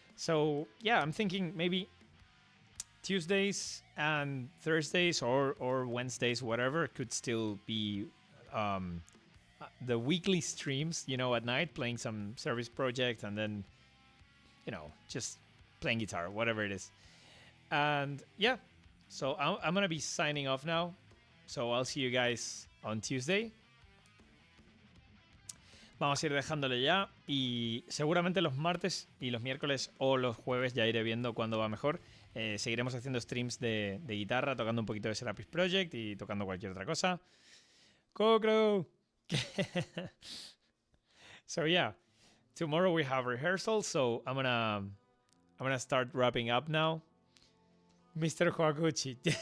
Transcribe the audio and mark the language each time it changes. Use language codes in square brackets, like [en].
[en] So yeah, I'm thinking maybe Tuesdays and Thursdays or Wednesdays, whatever, could still be the weekly streams, at night, playing some SerapiS Project and then, just playing guitar, whatever it is. And yeah, so I'm going to be signing off now. So I'll see you guys on Tuesday. [es] Vamos a ir dejándole ya y seguramente los martes y los miércoles o los jueves ya iré viendo cuándo va mejor. Seguiremos haciendo streams de guitarra, tocando un poquito de SerapiS Project y tocando cualquier otra cosa. ¡Cocro! [en] So yeah, tomorrow we have rehearsal, so I'm gonna start wrapping up now. Mr. Huaguchi.